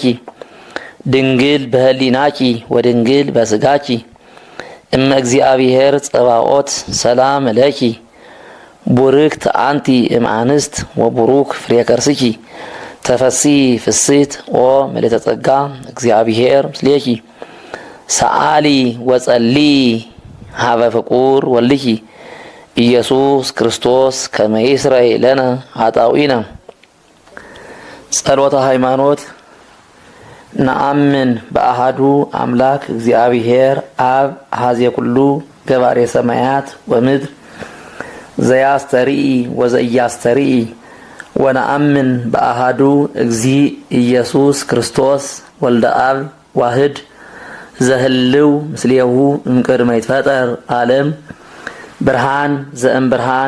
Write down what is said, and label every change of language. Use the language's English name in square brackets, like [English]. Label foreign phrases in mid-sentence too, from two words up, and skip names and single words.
[Geez] ድንግል በህሊናኪ ወድንግል በስጋኪ እመ እግዚአብሔር ጸባኦት ሰላም ለኪ ቡርክት አንቲ እምአንስት ወቡሩክ ፍሬ ከርስኪ ተፈሲ ፍስት ኦ ምልዕተ ጸጋ እግዚአብሔር ምስሌኪ ሰአሊ ወጸሊ ሀበ ፍቁር ወልኪ ኢየሱስ ክርስቶስ ከመ ይስረይ ለነ ኃጣውኢነ። ጸሎተ ሃይማኖት። ነአምን በአሃዱ አምላክ እግዚአብሔር አብ አኀዜ ኩሉ ገባሬ ሰማያት ወምድር ዘያስተርኢ ወዘኢያስተርኢ ወነአምን በአሃዱ እግዚእ ኢየሱስ ክርስቶስ ወልደ አብ ዋህድ ዘህልው ምስሌሁ እምቅድመ ይትፈጠር ዓለም ብርሃን ዘእም ብርሃን